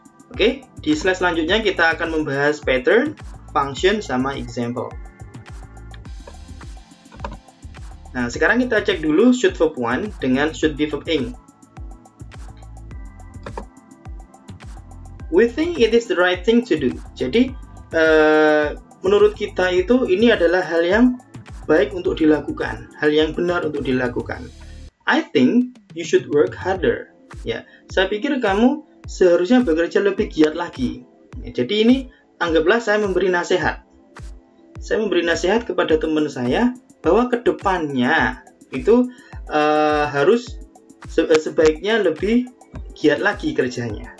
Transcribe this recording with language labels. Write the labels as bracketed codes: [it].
[id] Oke, di slide selanjutnya kita akan membahas pattern, function, sama example. Nah, sekarang kita cek dulu should verb 1 dengan should be verb ing. [en] We think it is the right thing to do. [id] Jadi, menurut kita itu ini adalah hal yang baik untuk dilakukan, hal yang benar untuk dilakukan. [en] I think you should work harder. [id] Ya, saya pikir kamu seharusnya bekerja lebih giat lagi. Jadi ini anggaplah saya memberi nasihat. Saya memberi nasihat kepada teman saya bahwa kedepannya itu harus sebaiknya lebih giat lagi kerjanya.